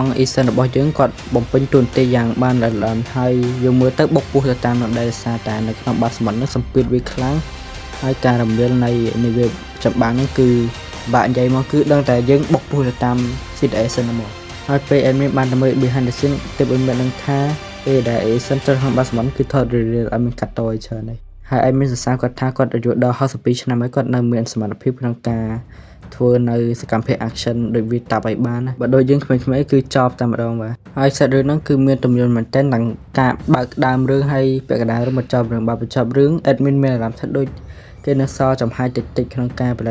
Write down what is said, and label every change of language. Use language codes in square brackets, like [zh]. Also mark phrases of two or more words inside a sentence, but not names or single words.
[km] Ethan របស់យើងគាត់បំពេញតួនាទីយ៉ាងបានល្អិតល្អន់ហើយយើងមើលទៅបុកពោះទៅតាមនោះដែរសារតែនៅក្នុងបាតសមុទ្រហ្នឹងសម្ពាធវាខ្លាំងហើយការរំលាយនៃនាវាចម្បាំងហ្នឹងគឺបាក់និយាយមកគឺដឹងតែយើងបុកពោះទៅតាម situation ហ្នឹងមកហើយពេល admin បានទៅមើល [en] behind the scene [km] ទើប admin នឹងថាពេល ដែល Ethan ចុះក្នុងបាតសមុទ្រគឺថតរៀលៗឲ្យមានកាត់តឲ្យច្រើនហើយហើយឯមានសរសើរគាត់ថាគាត់អាយុដល់62ឆ្នាំហើយគាត់នៅមានសមត្ថភាពក្នុងការធ្វើនៅសកម្មភាព action ដូចវាតាប់ឲ្យបានបើដូចយើងក្មេងៗគឺចប់តែម្ដងបាទ ហើយសាច់រឿងហ្នឹងគឺមានទំនួលមែនទែនទាំងការបើកដើមរឿងហើយពាក់កណ្ដាលរឿងមកចប់រឿងបើបញ្ចប់រឿង admin មានអារម្មណ៍ថាដូចគេនៅសល់ចំហាយតិចៗក្នុងការផលិត